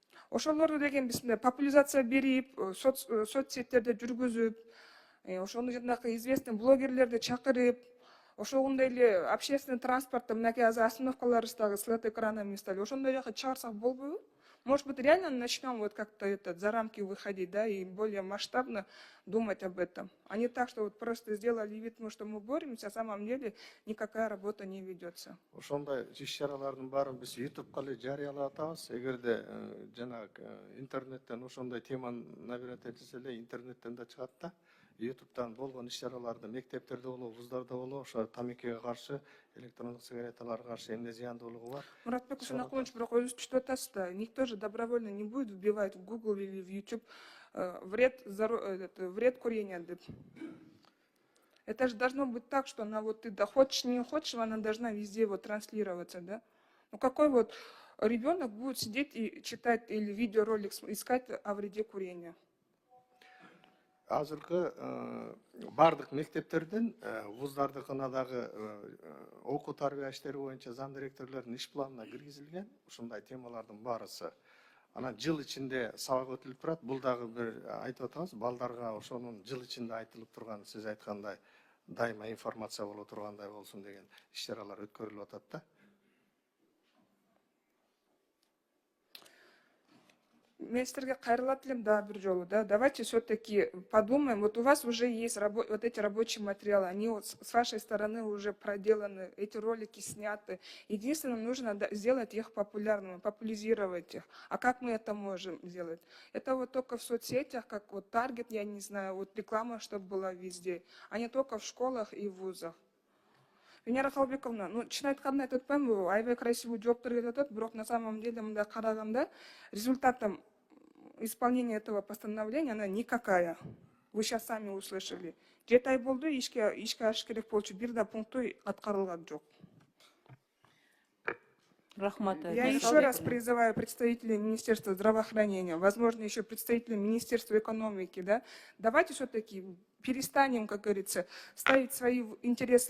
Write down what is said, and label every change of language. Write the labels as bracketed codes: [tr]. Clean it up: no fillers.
[ky] Ошолорду деген биз популяризация берип, соцсеттерде жүргүзүп, ошону жанагы известный блогерлерди чакырып, ошондой эле общественный транспортто мынакей азыр остановкаларыбыздагы [ru] след экранами стали. [ky] Ошондой жака чыгарсак болбойбу? [ru] Может быть, реально начнем вот как-то за рамки выходить, да, и более масштабно думать об этом. А не так, что вот просто сделали вид, что мы боремся, а на самом деле никакая работа не ведется. [ky] Ошондой иш-чаралардын баарын биз YouTube'га эле жарыялап атабыз. Эгерде жанагы интернеттен ошондой теманы набирать этсе эле интернеттен да чыгат да. YouTube'дан болгон иш-чараларды мектептерде болобу, вуздарда болобу, ошо тамекиге каршы, электрондук сигареталарга каршы эмне зыяндуулугу бар. Муратбек Усунакулович, бирок өзү түштүп атасыз. [ru] Никто же добровольно не будет вбивать в Google или в YouTube вред курения. Это же должно быть так, что она вот ты да хочешь, не хочешь, она должна везде вот транслироваться, да? Ну какой вот ребенок будет сидеть и читать или видеоролик искать о вреде курения? [ky] азыркы бардык мектептерден вуздардыкына дагы окуу тарбия иштери боюнча зам директорлордун иш планына киргизилген ушундай темалардын баарысы. Анан жыл ичинде сабак өтүлүп турат. Бул дагы бир айтып атабыз, балдарга ошонун жыл ичинде айтылып турган, сиз айткандай дайыма информация боло тургандай болсун деген иш-чаралар өткөрүлүп атат да. Мен сіздерге кайрылат элем дагы бир жолу, да. [ru] Давайте все-таки подумаем. Вот у вас уже есть вот эти рабочие материалы, они вот с вашей стороны уже проделаны, эти ролики сняты. Единственное, нужно сделать их популярными, популяризировать их. А как мы это можем сделать? Это вот только в соцсетях, как вот Target, я не знаю, вот реклама, чтобы была везде, а не только в школах и вузах. [ky] Венера Халбековна, ну, чын айтканда айтып атпаймынбы, аябай красивый жооптор кетип атат, бирок [ru] на самом деле [ky] мындай караганда [ru] результатом исполнения этого постановления она никакая. Вы сейчас сами услышали. [ky] 7 ай болду, ишке ашыш керек болчу, бир да пункту аткарылган жок. Рахмат. [ru] Я еще раз призываю представителей Министерства здравоохранения, возможно, еще представителей Министерства экономики, да, давайте все-таки перестанем, как говорится, ставить свои интересы